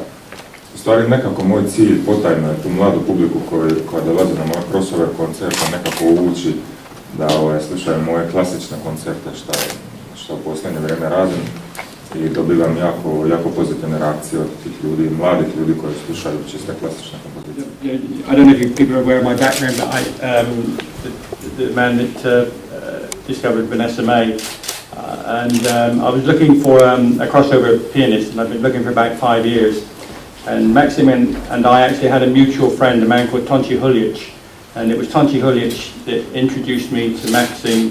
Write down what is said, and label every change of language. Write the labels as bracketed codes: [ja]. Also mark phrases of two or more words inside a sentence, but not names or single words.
[hr] U stvari nekako moj cilj potajno je tu mladu publiku koja dolazi na moje crossover koncerte nekako uvući da slušaju moje klasične koncerte što u posljednje vrijeme radim i dobivam jako pozitivne reakcije od tih ljudi, mladih ljudi koji slušaju čiste klasične kompozicije. [en] I don't know if people are aware of my background, but the man that discovered Vanessa Mae. I was looking for a crossover pianist, and I've been looking for about 5 years. And Maxim and I actually had a mutual friend, a man called Tonči Huljić, and it was Tonči Huljić that introduced me to Maxim.